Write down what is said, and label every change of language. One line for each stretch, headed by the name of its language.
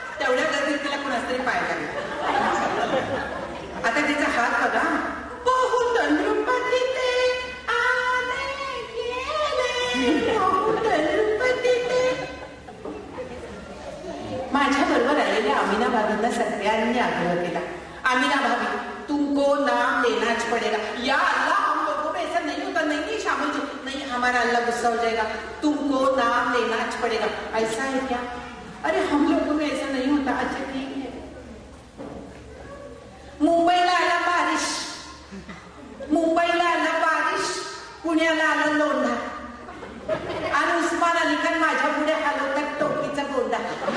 Marathi: तेवढ्या गर्दीत तिला कुणाच तरी पाय लागला. आता तिचा हात बघा. बहुत नृपती ते आले गेले, बहुत नृपती ते. माझ्या बरोबर आलेल्या अमीना भाभींना सगळ्यांनी आग्रह केला, अमीना भाभी
Hindi: तुमको तुमको नाम लेनाच पड़ेगा. या अल्लाह, हम लोगों में ऐसा नहीं होता. नहीं शामिल जी, नहीं, हमारा अल्लाह गुस्सा हो जाएगा. तुमको नाम लेनाच पड़ेगा. ऐसा है क्या? अरे हम लोगों में ऐसा नहीं होता. अच्छा ठीक है.
Marathi: मुंबईला आला बारिश, मुंबईला आला बारिश, पुण्याला आला लोंढा, आणि उस्मान अली खान माझ्या पुढे हलवतात टोपीचा गोंडा.